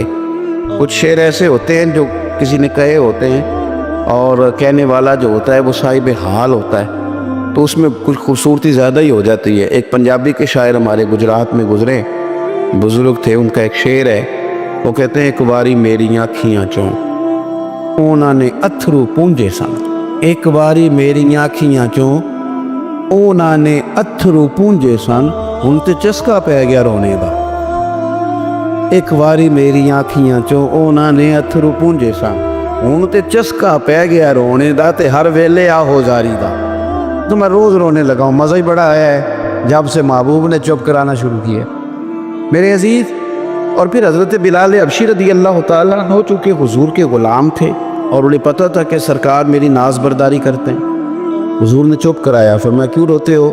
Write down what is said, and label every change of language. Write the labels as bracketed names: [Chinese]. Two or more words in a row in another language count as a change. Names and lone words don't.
[Urdu] کچھ شعر ایسے ہوتے ہیں جو کسی نے کہے ہوتے ہیں اور کہنے والا جو ہوتا ہے وہ صاحب حال ہوتا ہے تو اس میں کچھ خوبصورتی زیادہ ہی ہو جاتی ہے. ایک پنجابی کے شاعر ہمارے گجرات میں گزرے بزرگ تھے، ان کا ایک شعر ہے. وہ کہتے ہیں [Punjabi] ایک باری میری آنکھیاں چوں اونا نے اتھرو پونجے سن. ایک باری میری آنکھیاں چوں اونا نے اتھرو پونجے سن. ہن تے چسکا پہ گیا رونے دا. ایک باری میری آنکھیاں چوں اونا نے اتھرو پونجے سن. ہن تے چسکا پہ گیا رونے دا تے ہر ویلے آہو زاری دا. [Urdu] تو میں روز رونے لگا ہوں. مزہ ہی بڑا آیا ہے جب سے محبوب نے چپ کرانا شروع کیا میرے عزیز. اور پھر حضرت بلال حبشی رضی اللہ تعالیٰ عنہ چونکہ حضور کے غلام تھے اور انہیں پتہ تھا کہ سرکار میری ناز برداری کرتے ہیں. حضور نے چپ کرایا. فرمایا کیوں روتے ہو؟